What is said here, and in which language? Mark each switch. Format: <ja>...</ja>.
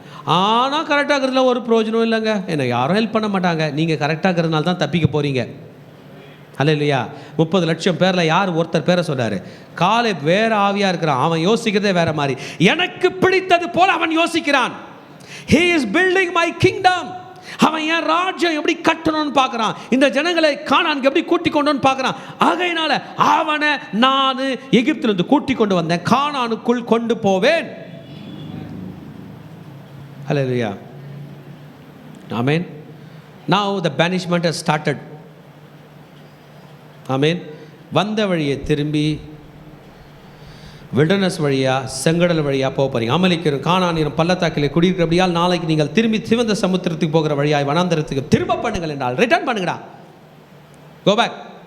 <ta>ஆனால் கரெக்டாக இருக்கிறதுல ஒரு பிரயோஜனம் இல்லைங்க. என்னை யாரும் ஹெல்ப் பண்ண மாட்டாங்க. நீங்கள் கரெக்டாக இருக்கிறதுனால தான் தப்பிக்க போகிறீங்க. அல்ல இல்லையா? 30 லட்சம் பேரில் யார் ஒருத்தர் பேரை சொன்னார்? காலேப் வேற ஆவியாக இருக்கிறான். அவன் யோசிக்கிறதே வேற மாதிரி. எனக்கு பிடித்தது போல அவன் யோசிக்கிறான்.</ta> <en>He is building my kingdom.</en> <ta>அவன் என் ராஜ்யம் எப்படி கட்டணும்னு பார்க்குறான். இந்த ஜனங்களை கானானுக்கு எப்படி கூட்டி கொண்டு பார்க்குறான். ஆகையினால அவனை நான் எகிப்திலிருந்து கூட்டி கொண்டு வந்தேன், கானானுக்குள் கொண்டு போவேன். அல்லேலூயா. ஆமென்.</ta> <en>Now the banishment has started.</en> <ta>ஆமென். வந்த வழியை திரும்பி வில்டர்னஸ் வழியாக செங்கடல் வழியாக போக போகிறீங்க. அமலிக்கரும் கானானியரும் பள்ளத்தாக்கில் குடியிருக்கிறபடியால் நாளைக்கு நீங்கள் திரும்பி சிவந்த சமுத்திரத்துக்கு போகிற வழியாய் வனாந்தரத்துக்கு திரும்ப பண்ணுங்கள் என்றால், ரிட்டர்ன் பண்ணுங்கடா,</ta> <en>Go back.</en>